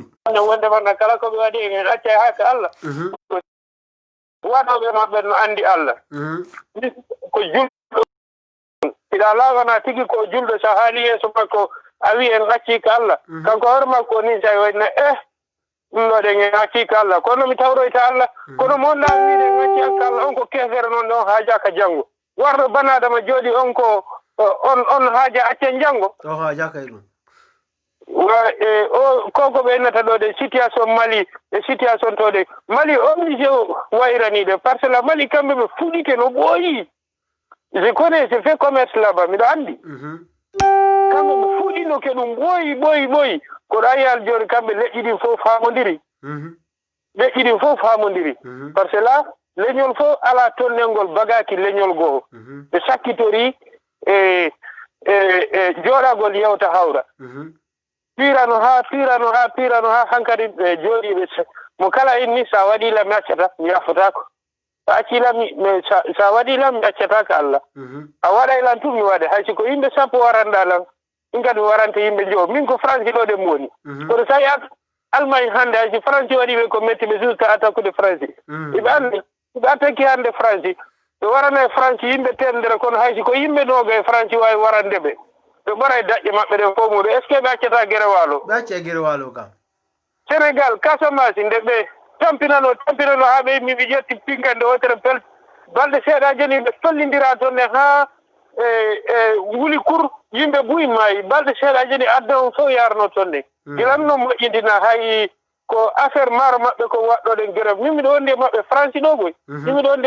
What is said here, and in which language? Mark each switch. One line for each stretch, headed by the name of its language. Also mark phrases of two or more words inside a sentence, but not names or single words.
Fula: wonde manna kala koɓe waɗi en acca haka Allah waɗoɓe maɓɓe no andi Allah ko julɗo iɗa lawana tigi ko julɗo sa haali yeeso makko a wi en acci ka Allah kanko hoore makko ni sa wayna ɗum ɗo ɗen en acci ka Allah kono mi tawroyta Allah kono mo wonɗa wiide en acci ka Allah on ko kefere noon ɗon haaja ka janngo warɗo banadama jooɗi on ko on haaja accen janngo o haaja kay ɗum o koko ɓe innata ɗo de situation Mali e situation to de Mali obligé wayraniɗe par ce que la Mali kamɓe ɓe fuɗike no ɓooyi
French: je connais je fait commerce là-bas
Fula: miɗo andi kamɓe ɓe fuɗino ke ɗum ɓooyi koɗo ayiyal joni kamɓe leƴƴi ɗin fof famodiri leƴƴi ɗin fof famodiri
French: par ce que là
Fula: leñol fof ala tonnelngol bagaki leñol goo ɓe sakkitori e jooɗagol yewta hawra pirano ha hankadi ɓe jooɗiɓe mo kala inni sa waɗilam mi accata mi yafotako a accilam sa waɗilam mi accataka Allah a waɗaylan tun mi waɗe hay siko yimɓe sappo waranɗalan min kadi mi waranta yimɓe joo min ko France ɗo ɗen woni kono sa yi Allemagne hannde hay si France waɗiɓe ko metti ɓe jusqu'à attaqude France iɓe andi ɓe attaque hannde France ɓe warana e France yimɓe temdere kono hay siko yimɓe ɗoga e France wawi warande ɓe ɓe ɓoray daƴƴe maɓɓe ɗen fof muɗum
French: est ce que
Fula: ɓe accata guere waalo ɓe acca guere waalo kam Sénégal Casamance nde ɓe tampinano ha ɓe yimmi ɓe ƴetti pinkande wotere pel balɗe seeɗa joni ɓe tollidira toon ne ha wuli kur yimɓe buyi maayi balɗe seeɗa joni adda on fof yarno toon ne gilan noon moƴƴintina hay ko affaire maaro maɓɓe ko waɗɗoɗen grève min miɗo wondi e maɓɓe France ɗo boy min miɗo wondi e